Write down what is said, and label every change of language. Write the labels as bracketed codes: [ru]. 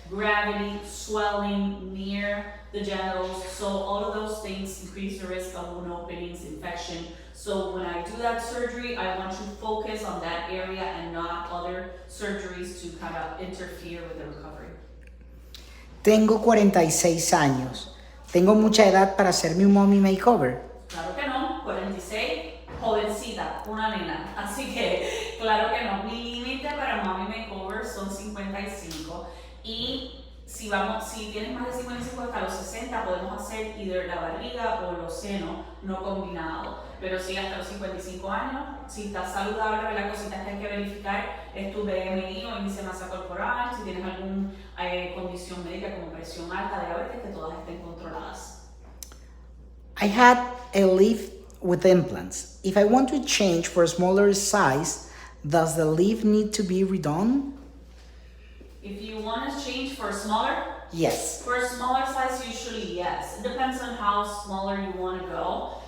[en] Gravity, swelling near the genitals, so all of those things increase the risk of wound openings, infection. So when I do that surgery, I want to focus on that area and not other surgeries to kind of interfere with the recovery. [es] Tengo 46 años. ¿Tengo mucha edad para hacerme un mommy makeover? Claro que no, 46, jovencita, una nena. Así que, claro que no. Mi límite para mommy makeover son 55. Y si tienes más de 55 hasta los 60, podemos hacer either la barriga o los senos no combinados. Pero si hasta los 55 años, si estás saludable, las cositas que hay que verificar es tu BMI o índice de masa corporal, si tienes alguna condición médica como presión alta, diabetes, que todas estén controladas. [en] I had a lift with implants. If I want to change for a smaller size, does the lift need to be redone? If you want to change for a smaller, Yes. for a smaller size, usually yes. It depends on how smaller you want to go.